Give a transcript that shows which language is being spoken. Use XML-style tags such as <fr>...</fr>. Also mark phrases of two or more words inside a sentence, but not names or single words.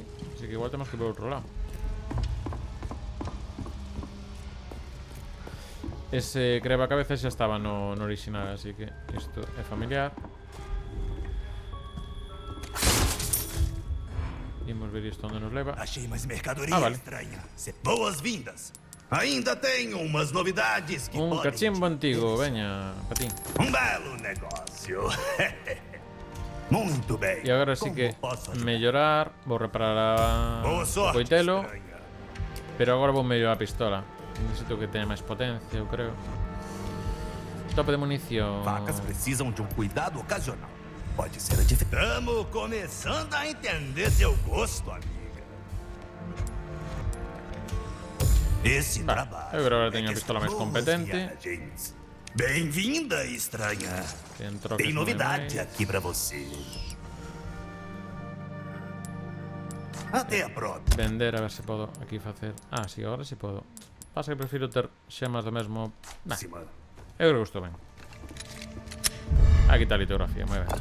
<gl>Así que igual temos que ir por outro lado. Ese creva cabeza xa estaba no original, así que isto é familiar. Imos ver isto onde nos leva.</gl> <pt>Achei mais mercadoria</pt> <gl>vale.</gl> <pt>estranha. Boas-vindas. Ainda tenho umas novidades que podem</pt> <gl>Cachimbo antigo, veña, patín.</gl> <pt>belo negócio. Muito bem.</pt> <gl>E agora sí que</gl> <pt>Como posso ajudar?</pt> <gl>mellorar. Vou reparar</gl> <pt>Boa o sorte,</pt> <gl>coitelo.</gl> <pt>estranha.</pt> <gl>Pero agora vou mellorar a pistola. Necesito que tenha máis potencia, eu creo. Tope de munición.</gl> <pt>Facas precisam de um cuidado ocasional. Pode ser a diferença. Estamos começando a entender seu gosto, amiga. Esse</pt> <gl>Vale,</gl> <pt>trabalho.</pt> <gl>eu creo que agora teño</gl> <pt>é</pt> <gl>a pistola máis</gl> <pt>boas</pt> <gl>competente.</gl> <pt>viagens. Bem-vinda, estranha.</pt> <gl>Ten troques</gl> <pt>Tem</pt> <gl>non hai</gl> <pt>novidade</pt> <gl>máis.</gl> <pt>aqui pra você. Até a próxima.</pt> <gl>Vender, a ver se podo aquí facer. Ah, sí, agora sí podo. Pasa que prefiro ter xemas do mesmo. Nah, eu creo que estou ben. Aquí está a litografía, moi ben.</gl>